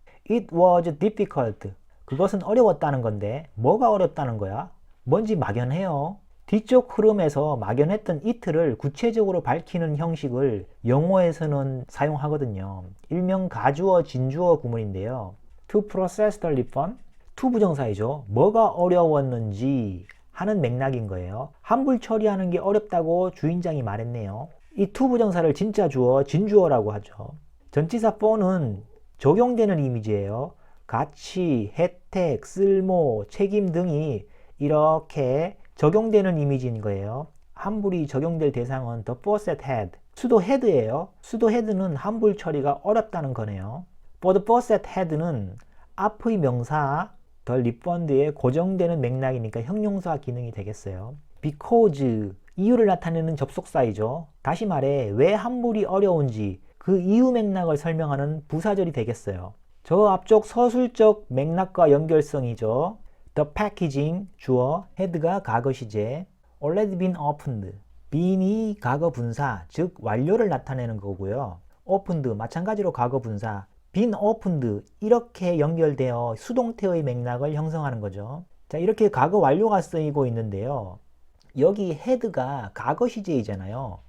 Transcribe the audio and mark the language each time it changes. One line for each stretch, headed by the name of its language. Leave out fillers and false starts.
English: It was difficult.
Korean: 그것은 어려웠다는 건데 뭐가 어렵다는 거야? 뭔지 막연해요. 뒤쪽 흐름에서 막연했던 it를 구체적으로 밝히는 형식을 영어에서는 사용하거든요. 일명 가주어 진주어 구문인데요.
English: To process the refund, to
Korean: 부정사이죠. 뭐가 어려웠는지 하는 맥락인 거예요. 환불 처리하는 게 어렵다고 주인장이 말했네요. 이 to 부정사를 진짜 주어, 진주어라고 하죠. 전치사 for는 적용되는 이미지예요. 가치, 혜택, 쓸모, 책임 등이 이렇게 적용되는 이미지인 거예요. 환불이 적용될 대상은
English: the faucet head,
Korean: 수도 헤드예요. 수도 헤드는 환불 처리가 어렵다는 거네요.
English: for the faucet head
Korean: 는 앞의 명사 the refund에 고정되는 맥락이니까 형용사 기능이 되겠어요. because 이유를 나타내는 접속사이죠. 다시 말해 왜 환불이 어려운지 그 이유 맥락을 설명하는 부사절이 되겠어요. 저 앞쪽 서술적 맥락과 연결성이죠.
English: The packaging 주어, head가
Korean: 과거 시제,
English: already been opened.
Korean: been이 과거 분사, 즉 완료를 나타내는 거고요. opened 마찬가지로 과거 분사,
English: been opened
Korean: 이렇게 연결되어 수동태의 맥락을 형성하는 거죠. 자, 이렇게 과거 완료가 쓰이고 있는데요. 여기 head가 과거 시제이잖아요.